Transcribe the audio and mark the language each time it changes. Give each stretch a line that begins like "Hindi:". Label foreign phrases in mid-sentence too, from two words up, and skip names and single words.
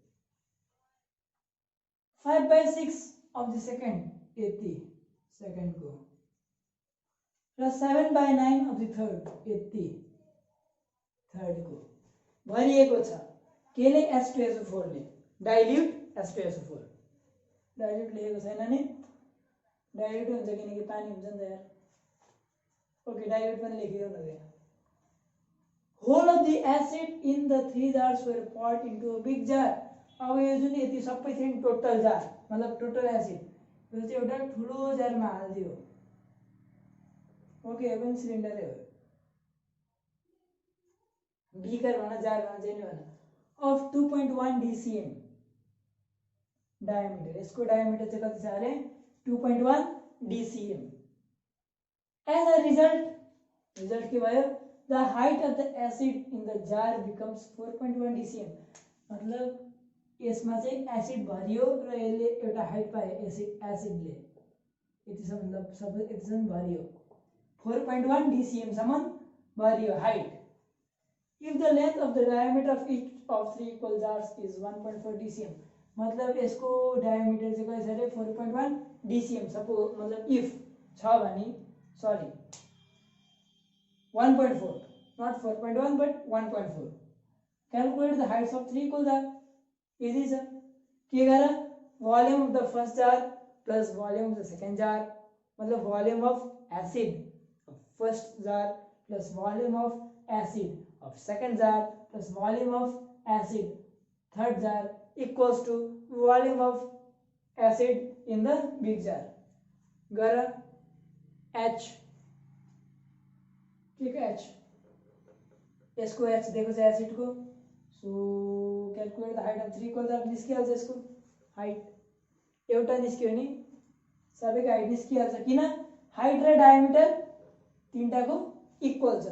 English: 5/6 of the second
Nepali: यति सेकेंड को, र
English: 7/9 of the third
Nepali: यति थर्ड को भरिएको छ केले H2SO4 ले, डाइल्युट H2SO4 डाइल्युट लेखेको छैन नि, डाइल्युट हुन्छ किनकि पानी हुन्छ नि त यार। ओके डाइल्युट पनि लेखिदेऊ न त्यहाँ।
English: whole of the acid in the 3 jars were poured into a big jar।
Nepali: अब यो जुन यति सबै
English: thing total jar
Nepali: मतलब टोटल एसिड यो चाहिँ एउटा ठुलो जारमा हाल्दियो। ओके यो पनि सिलिन्डरै हो, बिकर भन जार भन जे नि भन, अफ 2.1 DCM डायमिटर, यसको डायमिटर चाहिँ कति छ अरे 2.1 DCM।
English: as a result
Nepali: के भयो,
English: the height of the acid in the jar becomes
Nepali: 4.1 DCM। मतलब यसमा चाहिँ एसिड भरियो र यसले एउटा हाइट पायो एसिडले यतिसम्म, मतलब सबै यतिसम्म भरियो 4.1 DCM सम्म भरियो हाइट।
English: if the length of the diameter of each of 3 equal jars is 1.4 DCM,
Nepali: मतलब यसको डायमिटर चाहिँ कति छ अरे
English: 4.1 DCM।
Nepali: सपोज मतलब इफ छ भने सरी 1.4
English: not 4.1 but 1.4। calculate the heights of 3 equal jar,
Nepali: इजी छ। के गर
English: volume of the first jar plus volume of the second jar, मतलब volume of acid first jar plus volume of acid of second jar plus volume of acid third jar equals to volume of acid in the big jar।
Nepali: गर H
Hindi: ठीक है,
Nepali: H यसको H दिएको छ एसिड को, सो
English: calculate the height of 3 equal jar
Nepali: निस्किहाल्छ। यसको हाइट एउटा निस्क्यो नि सबैको हाइट निस्किहाल्छ, किन हाइट र डायमिटर तीनटाको इक्वल छ।